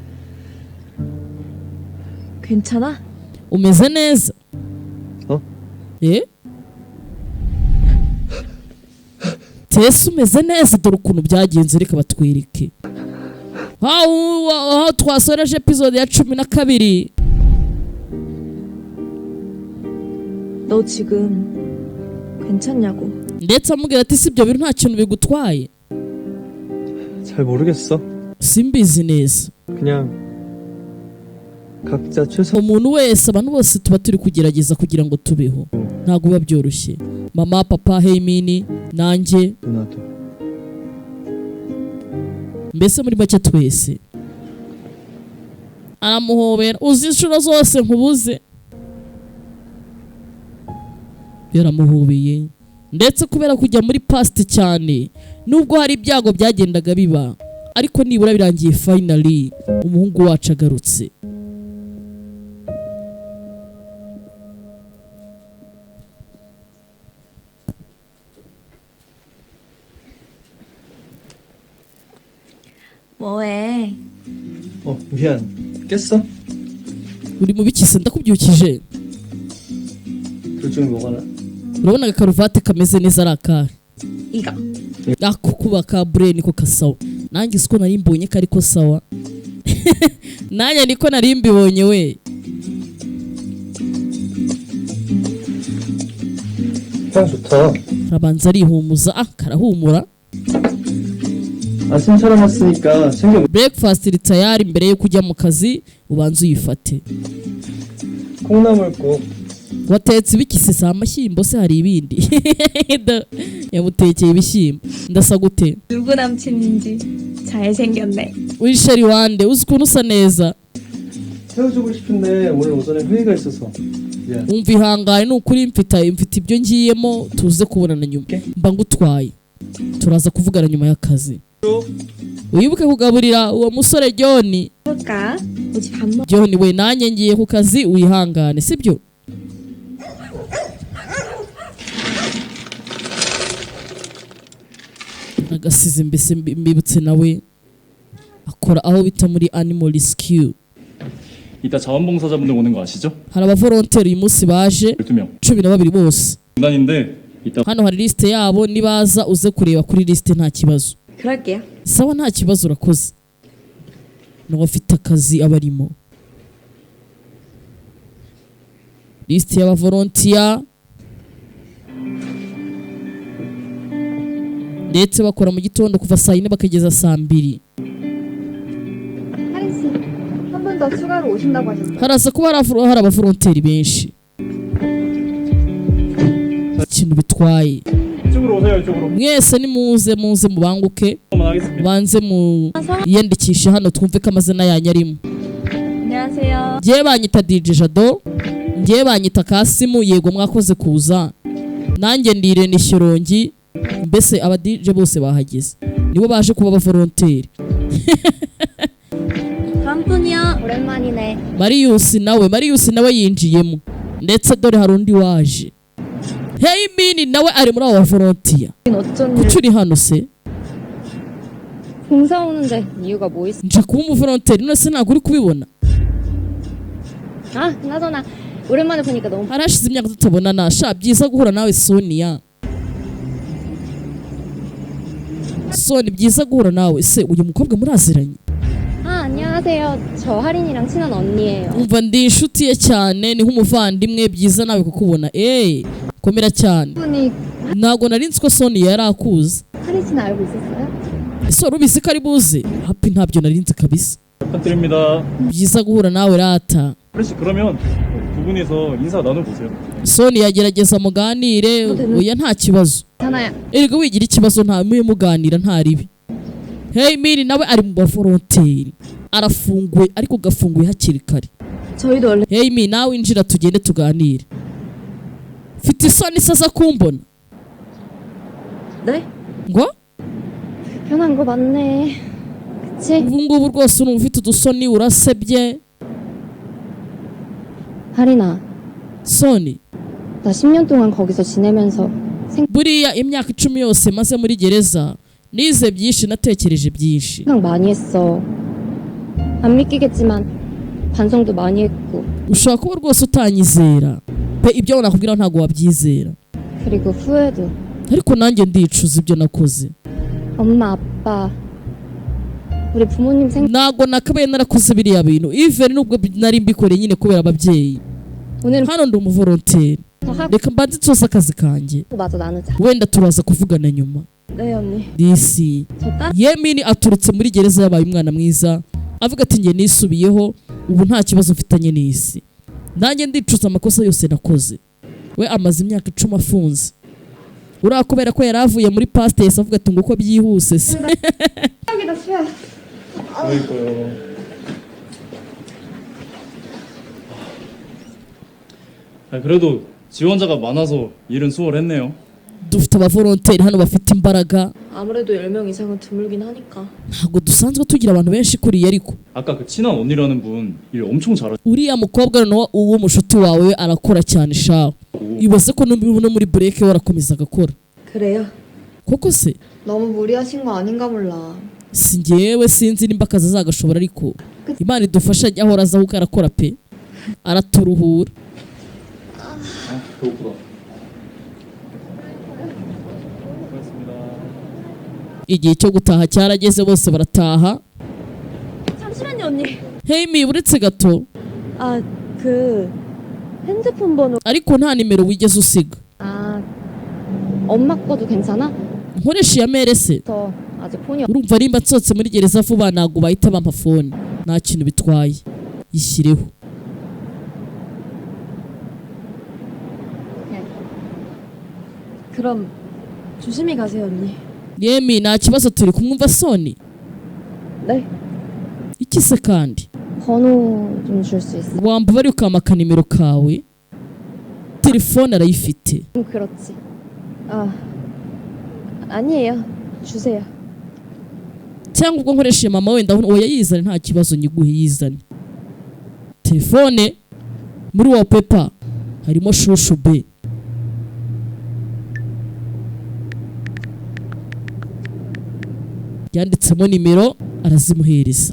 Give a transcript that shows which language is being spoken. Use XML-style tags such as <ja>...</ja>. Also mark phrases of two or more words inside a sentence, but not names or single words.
<ko>괜찮아?</ko> <rw>umeze neza tese umeze neza dore ukuntu byagenze reka batwereke aho twasoreje episode ya 12</rw> <ko>너 지금 괜찮냐고.</ko> <rw>ndetse amubwira ati si ibyo bintu nta kintu bigutwaye</rw> <ko>잘 모르겠어.</ko> <rw>simbizi neza</rw> <ko>그냥 각자 최선.</ko> <rw>umuntu wese abantu bose tuba turi kugerageza kugira ngo tubeho ntabwo biba byoroshye mama papa heimini nanjye</rw> <ko>누나도.</ko> <rw>mbese muri make twese aramuhobera uzi inshuro zose nkubuze yaramuhobeye ndetse kubera kujya muri past cyane nubwo hari ibyago byagendaga biba ariko nibura birangiye finally umuhungu wacu agarutse</rw> <ko>뭐해? 미안. 깼어?</ko> <rw>uri mu bikise ndakubyukije</rw> <ko>둘 중에 뭐가 나?</ko> <rw>urabona akaruvate kameze neza ari akahe</rw> <ko>이거.</ko> <rw>ako kuba ka brain ko kasawa nanjye siko nari mbonye ko ariko sawa nanjye niko nari mbibonye we</rw> <ko>향 좋다.</ko> <rw>arabanza arihumuza karahumura</rw> <ko>아침 차려놨으니까 챙겨.</ko> <rw>breakfast iri tayari mbere yo kujya mu kazi ubanza uyifate</rw> <ko>콩나물국.</ko> <rw>watetse ibikisi si amashyimbo se hari ibindi yamutekeye ibishyimbo ndasa gute</rw> <ko>누구 남친인지 잘생겼네.</ko> <rw>uri sheri wande uzi ukuntu usa neza</rw> <ko>헤어지고 싶은데 오늘 오전에 회의가 있어서. 미안.</ko> <rw>wumva ihangane ni ukuri mfite ibyo ngiyemo tuze kubonana nyuma mba ngutwaye turaza kuvugana nyuma y'akazi wibuke kugaburira uwo musore John</rw> <ko>볼까? 우리 밥 먹.</ko> <rw>John we nanjye ngiye ku kazi wihangane sibyo agasize mbese mbibutse nawe akora aho bita muri</rw> <en>animal rescue</en> <ko>이따 자원봉사자분들 오는 거 아시죠?</ko> <rw>hari abavolonteri uyu munsi baje</rw> <ko>12명</ko> <rw>12 bose</rw> <ko>군단인데 이따</ko> <rw>hano hari liste yabo nibaza uze kureba kuri liste nta kibazo</rw> <ko>그럴게요.</ko> <rw>sawa nta kibazo urakoze nawe afite akazi abarimo liste y'abavolontiya ndetse bakora mu gitondo kuva saa 4 bakageza saa 2</rw> <ko>하린 씨, 한 분 더 추가로 오신다고 하셨어요.</ko> <rw>haraza kuba hari abavolonteri benshi ikintu bitwaye</rw> <ko>이쪽으로 오세요 이쪽으로</ko> <rw>mwese nimuze mubanguke</rw> <ko>한번 하겠습니다</ko> <rw>banze yiyandikishe hano twumve ko amazina yanyu arimo</rw> <ko>안녕하세요.</ko> <rw>ngewe banyita DJ Jado ngewe banyita Kasimu yego mwakoze kuza nanjye ndi Irene Shyorongi mbese aba DJ bose bahageze nibo baje kuba abavolonteri.</rw> <ko>다음 분이야. 오랜만이네.</ko> <rw>Marius nawe yinjiyemo ndetse dore hari undi waje. Hey Mini nawe ari muri abo volunteer. Kuki uri hano se?</rw> <ko>봉사 오는데 이유가 뭐 있어?</ko> <rw>nje kuba umuvolonteri none se ntabwo uri kubibona?</rw> <ko>아, 그나저나 오랜만에 보니까 너무</ko> <rw>harashize imyaka tutabonana sha byiza guhura nawe Sonia. Soni byiza guhura nawe se uyu mukobwa muraziranye?</rw> <ko>아, 안녕하세요. 저 하린이랑 친한 언니예요.</ko> <rw>umva ndi inshuti ye cyane ni nk'umuvandimwe byiza nawe kukubona. Komera cyane.</rw> <ko>분이</ko> <rw>Ntabwo nari nzi ko Sonia yari akuzi.</rw> <ko>하린 씨는 알고 있었어요?</ko> <rw>ese wari ubizi ko ari buze? Happy ntabyo nari nzi kabisa.</rw> <ko>부탁드립니다.</ko> <rw>byiza guhura nawe rata.</rw> <ko>그렇지, 그러면 두 분이서 인사 나눠보세요.</ko> <rw>Sonia gerageza muganire oya nta kibazo.</rw> <ko>하나야.</ko> <rw>erega wigira ikibazo nta muganira nta ribi. Hey Miri nawe ari mu bavolonteri arafunguye ariko gafunguye hakiri kare.</rw> <ko>저희도 원래</ko> <rw>Hey Miri nawe injira tugende tuganire. Fite isoni saza kumbona?</rw> <ko>네?</ko> <rw>ngo</rw> <ko>편한 거 맞네. 그치?</ko> <rw>ubu ngubu rwose urumva ufite udusoni urasebye.</rw> <ko>하린아, Soni 나 10년 동안 거기서 지내면서</ko> <rw>buriya imyaka 10 yose maze muri gereza nize byinshi natekereje byinshi.</rw> <ko>생각 많이 했어. 안 믿기겠지만 반성도 많이 했고.</ko> <rw>ushobora kuba rwose utanyizera pe ibyo nakubwira ntabwo wabyizera.</rw> <ko>그리고 후회도.</ko> <rw>ariko nanjye ndicuza ibyo nakoze.</rw> <ko>엄마, 아빠, 우리 부모님</ko> <rw>ntabwo nakabaye narakoze biriya bintu even nubwo nari mbikoreye nyine kubera ababyeyi.</rw> <ko>오늘</ko> <rw>hano ndi umuvolonteri</rw> <ko>더 하고</ko> <rw>reka mbanze nsoza akazi kanjye</rw> <ko>마저 나누자.</ko> <rw>wenda turaza kuvugana nyuma.</rw> <ko>네, 언니.</ko> <rw>disi</rw> <ko>저 딸?</ko> <rw>Yemini aturutse muri gereza yabaye umwana mwiza avuga ati njye nisubiyeho ubu nta kibazo mfitanye n'isi. nanjye ndicuza amakosa yose nakoze. we amaze imyaka 10 afunze uriya kubera ko yari avuye muri pastesi avuga ati ngo uko byihuse se.</rw> <ko>여기다 수야. 그러니까요. 그래도 지원자가 많아서 일은 수월했네요.</ko> <rw>dufite abavolonteri hano bafite imbaraga.</rw> <ko>아무래도 10명 이상은 드물긴 하니까.</ko> <rw>ntabwo dusanzwe tugira abantu benshi kuriya ariko</rw> <ko>아까 그 친한 언니라는 분 일 엄청 잘하고</ko> <rw>uriya mukobwa no uwo mushuti wawe we arakora cyane shaho. ibaze ko no muri break warakomeza agakora.</rw> <ko>그래요?</ko> <rw>koko se</rw> <ko>너무 무리하신 거 아닌가 몰라.</ko> <rw>si njyewe sinzi nimba akazi azagashobora ariko Imana idufasha ajya ahora aza kuko arakora pe araturuhura.</rw> <ko>배고프다.</ko> <rw>igihe cyo gutaha cyarageze bose barataha.</rw> <ko>잠시만요, 언니.</ko> <rw>Hey Mi uretse gato</rw> <ko>아, 그 핸드폰 번호.</ko> <rw>ariko nta nimero wigeze usiga.</rw> <ko>아, 엄마 거도 괜찮아?</ko> <rw>nkoresha iya mere se</rw> <ko>저 아직 폰이</ko> <rw>urumva nimba nsohotse muri gereza vuba ntabwo bahita bampa fone nta kintu bitwaye yishyireho.</rw> <ko>그럼 조심히 가세요, 언니.</ko> <rw>Yemi nta kibazo turi kumwumva Soni.</rw> <ko>네.</ko> <rw>iki se kandi</rw> <ko>번호 좀 줄 수 있어?</ko> <rw>wamba bari ukamaka nimero kawe telefone arayifite.</rw> <ko>그렇지. 아, 아니에요. 주세요.</ko> <rw>cyangwa ubwo nkoresheje mama wenda oya yizane nta kibazo nyiguhe yizane. telefone muri wallpaper harimo shushu be. yanditsemo nimero arazimuhereza.</rw>